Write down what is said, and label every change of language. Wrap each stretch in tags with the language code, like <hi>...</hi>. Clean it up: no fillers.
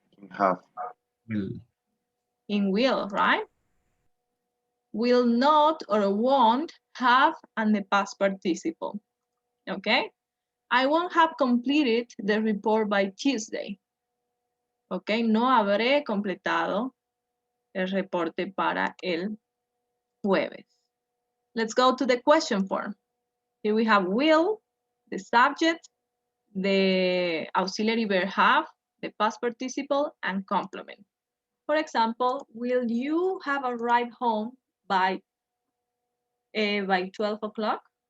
<en>Have. Will. In will, right? Will not or won't have and the past participle. Okay? I won't have completed the report by Tuesday. Okay?</en> <es>No habré completado el reporte para el jueves.</es> <en>Let's go to the question form. Here we have will, the subject, the auxiliary verb have, the past participle, and complement. For example, will you have arrived home by 12 o'clock?</en>